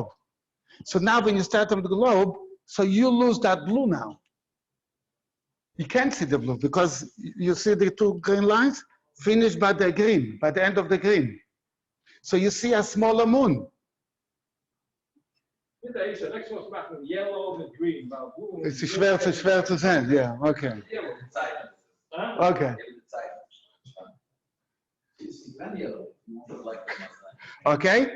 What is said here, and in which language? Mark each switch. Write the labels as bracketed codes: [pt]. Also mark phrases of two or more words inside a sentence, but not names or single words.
[en] So now when you start on the globe, so you lose that blue now. You can't see the blue because you see the two green lines finished by the green, by the end of the green. So you see a smaller moon. Yellow and green. [de] It's schwer zu sehen, yeah, [en] okay. Okay. Okay.